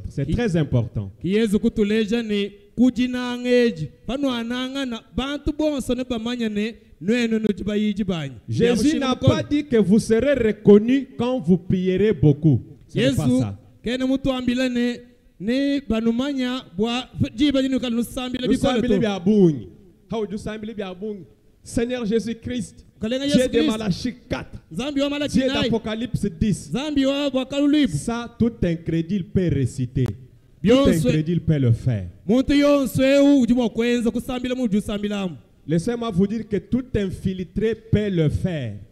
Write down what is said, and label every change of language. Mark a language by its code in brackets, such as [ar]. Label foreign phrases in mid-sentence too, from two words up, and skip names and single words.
[fr] C'est très important. Jésus n'a pas dit que vous serez reconnus quand vous prierez beaucoup. Ce n'est pas ça. [lua] ne banumanya bwa jiba jinu kala nusambile bikolo. [fr] Seigneur Jésus-Christ, Dieu de Malachie 4, Dieu d'Apocalypse 10, ça tout incrédule peut réciter, tout incrédule peut le faire. Laissez-moi vous dire que tout infiltré peut le faire.